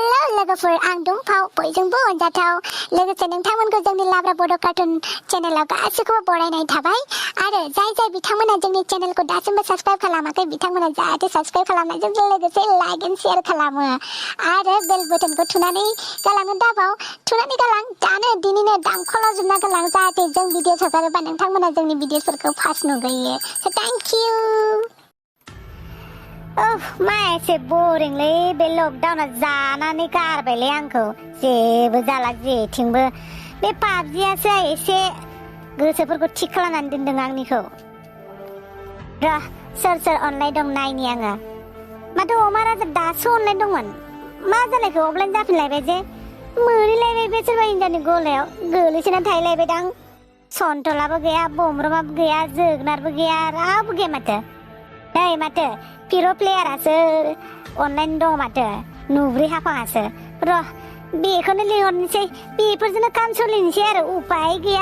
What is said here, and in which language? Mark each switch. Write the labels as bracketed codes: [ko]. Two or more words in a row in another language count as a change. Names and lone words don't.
[brx] लोगोफोर आं दुम्पाव बयजोंबो अनजाथाव लोगोसे नोंथांमोनखौ जोंनि लाब्रा बड' कार्टुन चेनेलाव गासिखौबो बरायनाय थाबाय आरो जाय बिथांमोना जोंनि चेनेलखौ दासिमबो साबस्क्राइब खालामाखै बिथांमोना जाहाथे साबस्क्राइब खालामनायजों लोगोसे [en] like and share [brx] खालामो आरो [en] bell button [brx] थुनानै गालांनो दाबाव थुनानै गालां दानो दिनैनो दामखौल' जोबना गालां जाहाथे जों भिडिअ हगारोबा नोंथांमोना जोंनि भिडिअफोरखौ फार्स्ट नुग्रोयो [en] so thank you [brx] मा एसे बोरिंलै बे लकडाउना जानानै गारबायलै आंखौ जेबो जाला जेथिंबो बे पाबजियासो एसे गोसोफोरखौ थिग खालामनानै दोनदों आंनिखौ र' सोर अनलाइन दं नायनि आङो माथो अमा राजा दासो अनलाइन दंमोन मा जालायखो अफलाइन जाफिनलायबाय जे मोनहैलायबाय बे सोरबा हिनजावनि गलायाव गोलैसोना थाहैलायबायदां सन्तलाबो गैया बमब्रमाबो गैया जोगोनारबो गैया रावबो गैया माथो नै माथो [en] pro player [brx] अनलाइन दं माथो नुब्रि हाफाङासो र' बेखौनो लिंहरनोसै बेफोरजोंनो काम सोलिनोसै आरो उपाय गैया